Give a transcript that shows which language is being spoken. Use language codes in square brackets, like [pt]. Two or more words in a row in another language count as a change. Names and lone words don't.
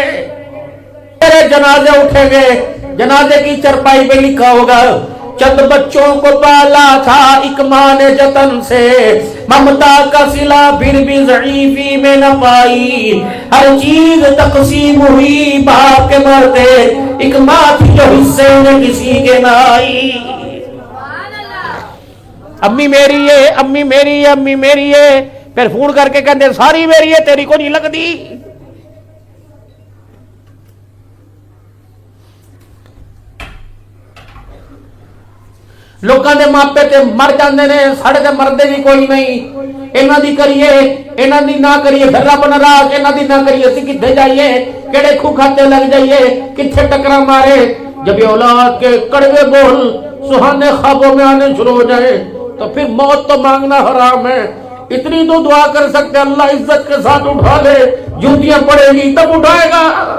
[ur] تیرے جنازے اٹھیں گے، جنازے کی چرپائی پہ لکھا ہوگا چند بچوں کو پالا تھا ایک ماں نے جتن سے، ممتا کا صلہ پھر بھی ضعیفی میں نہ پائی، ہر چیز تقسیم ہوئی باپ کے مرتے، ایک ماں تھی جو حصے میں کسی کے نہ آئی. امی میری ہے، امی میری ہے، امی میری ہے، پھر فون کر کے کہتے ساری میری ہے تیری کو نہیں لگتی. [pa] لوکاں دے ماپے تے مر جاندے نے، ساڈے تے مردے بھی کوئی نہیں. انہاں دی کریے انہاں دی نہ کریے، پھر رب ناراض. انہاں دی نہ کریے اسی کتھے جائیے، کیڑے کھو کھاتے لگ جائیے، کتھے ٹکرا مارے. [ur] جب یہ اولاد کے کڑوے بول سہانے خوابوں میں آنے شروع ہو جائے تو پھر موت تو مانگنا حرام ہے. اتنی تو دعا کر سکتے اللہ عزت کے ساتھ اٹھا لے، جوتیاں پڑے گی تب اٹھائے گا.